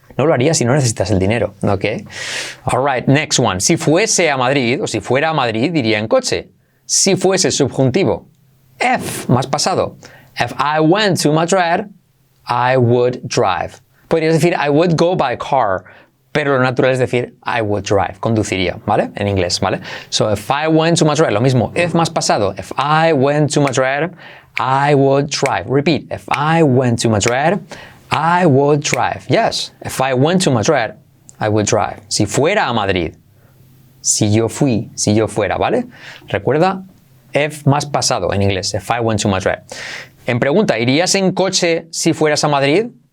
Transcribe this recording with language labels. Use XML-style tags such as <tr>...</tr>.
<es>No lo haría si no necesitas el dinero, ¿ok?</es> <en>Alright, next one.</en> <es>Si fuese a Madrid, o si fuera a Madrid, diría en coche. Si fuese subjuntivo. If, más pasado.</es> <en>If I went to Madrid, I would drive.</en> <es>Podrías decir</es> <en>I would go by car,</en> <es>pero lo natural es decir</es> <en>I would drive,</en> <es>conduciría, ¿vale? En inglés, ¿vale?</es> <en>So if I went to Madrid,</en> <es>lo mismo,</es> <en>if más pasado. If I went to Madrid, I would drive. Repeat. If I went to Madrid, I would drive. Yes. If I went to Madrid, I would drive.</en> <es>Si fuera a Madrid. Si yo fui, si yo fuera, ¿vale? Recuerda, if más pasado en inglés.</es> <en>If I went to Madrid.</en> <es>En pregunta, ¿irías en coche si fueras a Madrid?</es>